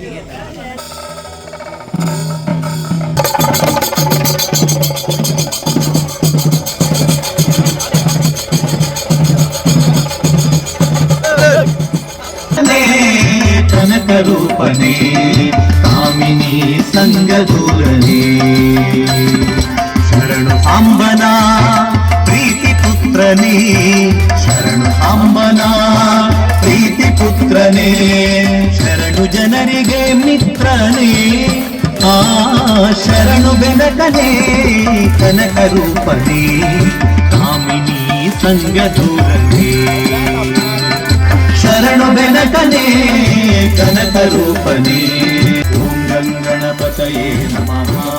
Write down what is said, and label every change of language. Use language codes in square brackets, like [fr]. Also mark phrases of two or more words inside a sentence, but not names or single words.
[kn] ಕನಕ ರೂಪನೇ ಕಾಮಿನಿ ಸಂಗದೂರನೇ ಶರಣು ಸಾಂಬನ ಪ್ರೀತಿ ಪುತ್ರನೇ ಶರಣು ಸಾಂಬನ ಪ್ರೀತಿ ಪುತ್ರನೇ ಶರಣು ಜನರಿಗೆ ಮಿತ್ರನೇ ಆ ಶರಣು ಬೆನಕನೇ ಕನಕ ರೂಪನೇ ಕಾಮಿನಿ ಸಂಗದೂರನೇ ಶರಣು ಬೆನಕನೇ ಕನಕ ರೂಪನೇ [sa] ಓಂ ಗಣಪತಯೇ ನಮಃ